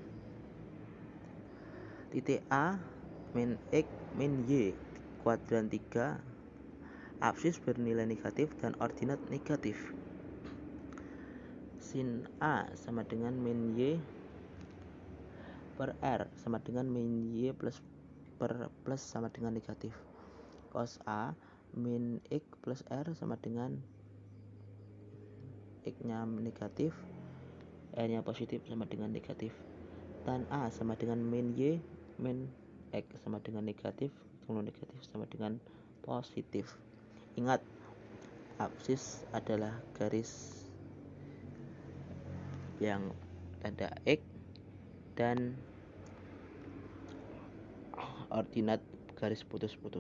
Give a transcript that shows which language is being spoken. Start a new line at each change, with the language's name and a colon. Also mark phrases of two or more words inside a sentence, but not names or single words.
Indonesian: Titik A min X min Y kuadran 3 absis bernilai negatif dan ordinat negatif. Sin A sama dengan min Y per R sama dengan min Y plus sama dengan negatif. Cos A min X plus R sama dengan X-nya negatif, R-nya positif sama dengan negatif. Tan A sama dengan min Y min X sama dengan negatif, kalau negatif sama dengan positif. Ingat, absis adalah garis yang tanda X dan ordinat garis putus-putus.